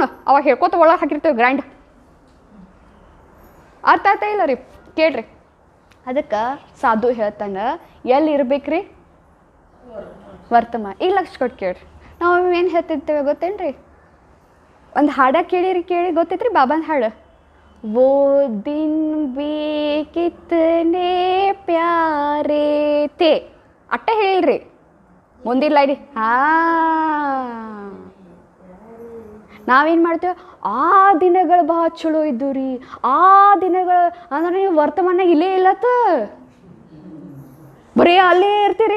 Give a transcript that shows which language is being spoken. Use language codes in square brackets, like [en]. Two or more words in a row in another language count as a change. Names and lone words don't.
[kn] ಅವಾಗ ಹೇಳ್ಕೊತ ಒಳಗೆ ಹಾಕಿರ್ತೇವೆ ಗ್ರ್ಯಾಂಡ್. ಅರ್ಥ ಆಯ್ತಾ ಇಲ್ಲ ರೀ? ಕೇಳ್ರಿ. ಅದಕ್ಕೆ ಸಾಧು ಹೇಳ್ತಾನೆ, ಎಲ್ಲಿ ಇರ್ಬೇಕ್ರಿ? ವರ್ತಮಾನ. ಈಗ ಲಕ್ಷ ಕೊಟ್ಟು ಕೇಳ್ರಿ. ನಾವು ಏನು ಹೇಳ್ತಿರ್ತೇವೆ ಗೊತ್ತೇನ್ರಿ? ಒಂದು ಹಾಡ ಕೇಳಿ ಗೊತ್ತೈತ್ರಿ ಬಾಬಾನ ಹಾಡು. [hi] वो दिन भी कितने प्यारे थे [kn] ಅಟ್ಟ ಹೇಳಿಲ್ರಿ, ಮುಂದಿಲ್ಲ ಇಡಿ. ನಾವೇನು ಮಾಡ್ತೇವೆ, ಆ ದಿನಗಳು ಭಾಳ ಚಲೋ ಇದ್ದು ರೀ, ಆ ದಿನಗಳು ಅಂದ್ರೆ ನೀವು ವರ್ತಮಾನ ಇಲ್ಲೇ ಇಲ್ಲತ್ತ, ಬರೀ ಅಲ್ಲೇ ಇರ್ತೀರಿ.